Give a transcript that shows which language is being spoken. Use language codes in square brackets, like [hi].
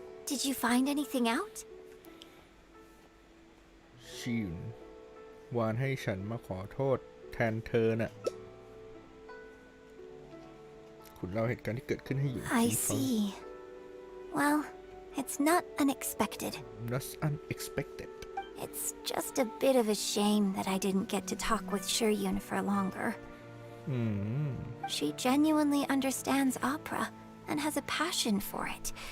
[en] Did you find anything out? [th] ชินวานให้ฉันมาขอโทษแทนเธอน่ะคุณเล่าเหตุการณ์ที่เกิดขึ้นให้อยู่ [en] I see. Well, it's not unexpected. That's unexpected It's just a bit of a shame that I didn't get to talk with Shiryun for longer. อืม She genuinely understands opera and has a passion for it.